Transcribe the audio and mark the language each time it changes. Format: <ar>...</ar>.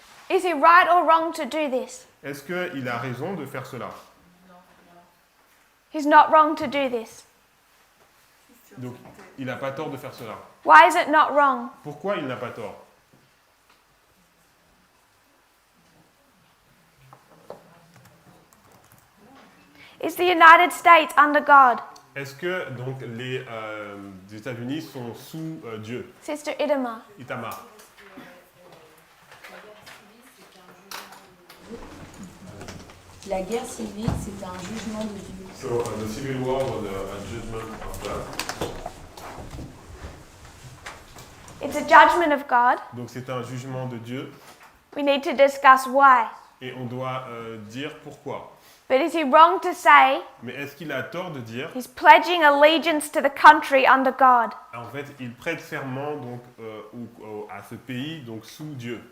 <en>Is he right or wrong to do this?</en> <fr>Est-ce qu'il a raison de faire cela?</fr> <en>He's not wrong to do this.</en> <fr>Donc il n'a pas tort de faire cela.</fr> <en>Why is it not wrong?</en> <fr>Pourquoi il n'a pas tort?</fr> <en>Is the United States under God?</en> <fr>Est-ce que donc les États-Unis sont sous Dieu?</fr> <en>Sister Idema. Itamar.</en> <fr>La guerre civile, c'est un jugement de Dieu.</fr> <en>So the civil war was a judgment of God. It's a judgment of God.</en> <fr>Donc c'est un jugement de Dieu</fr> <en>We need to discuss why.</en> <fr>et on doit dire pourquoi.</fr> <en>But is he wrong to say</en> <fr>Mais est-ce qu'il a tort de dire</fr> <en>he's pledging allegiance to the country under God?</en> <fr>en fait il prête serment donc à ce pays donc sous Dieu?</fr>